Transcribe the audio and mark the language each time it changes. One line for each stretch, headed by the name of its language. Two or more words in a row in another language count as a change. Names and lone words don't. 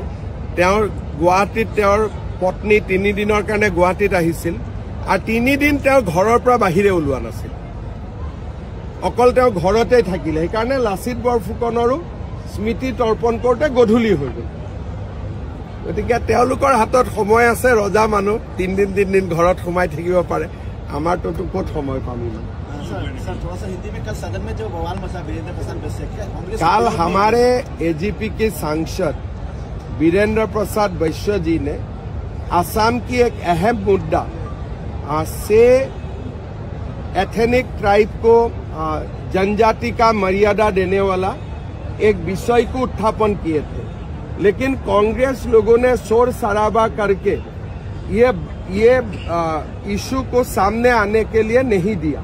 Assamese: তেওঁৰ গুৱাহাটীত তেওঁৰ পত্নী 3 দিনৰ কাৰণে গুৱাহাটীত আহিছিল, আৰু 3 দিন তেওঁ ঘৰৰ পৰা বাহিৰে ওলোৱা নাছিল, অকল তেওঁ ঘৰতেই থাকিলে। সেইকাৰণে লাচিত বৰফুকনৰো স্মৃতি তৰ্পণ কৰোঁতে গধূলি হৈ গ'ল। গতিকে তেওঁলোকৰ হাতত সময় আছে, ৰজা মানুহ 3 দিন ঘৰত সোমাই থাকিব পাৰে। আমাৰটোতো ক'ত সময় পাম?
Hindi: कल हमारे एजीपी के सांसद वीरेंद्र प्रसाद वैश्य जी ने असम की एक अहम मुद्दा से एथनिक ट्राइब को जनजाति का मर्यादा देने वाला एक विषय को उत्थापन किए थे, लेकिन कांग्रेस लोगों ने शोर शराबा करके ये इशू को सामने आने के लिए नहीं दिया।